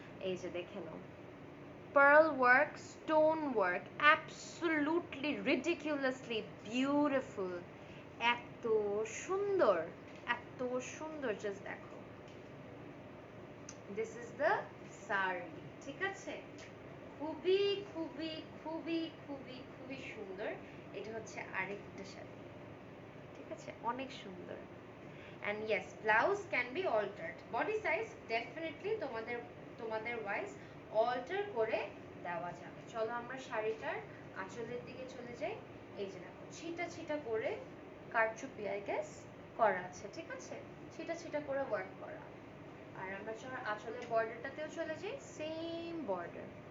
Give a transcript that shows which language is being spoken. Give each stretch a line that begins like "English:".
Bangla: এই যে দেখে নাও,
English: pearl work, stone work, absolutely ridiculously beautiful,
Bangla: এত সুন্দর, এত সুন্দর, জাস্ট দেখো,
English: this is the sari,
Bangla: ঠিক আছে? খুবই খুবই খুবই খুবই খুবই সুন্দর। এটা হচ্ছে আরেকটা শাড়ি, ঠিক আছে, অনেক সুন্দর।
English: and yes, blouse can be altered, body size definitely
Bangla: তোমাদের তোমাদের ওয়াইজ alter করে দেওয়া যাবে। চলো আমরা শাড়িটার আঁচলের দিকে চলে যাই। এই যে দেখো, ছিটা ছিটা করে কারচুপি আই গেস করা আছে, ঠিক আছে, ছিটা ছিটা করে ওয়ার্ক করা। আর আমরা চলো আঁচলের বর্ডারটাতেও চলে যাই, সেম বর্ডার।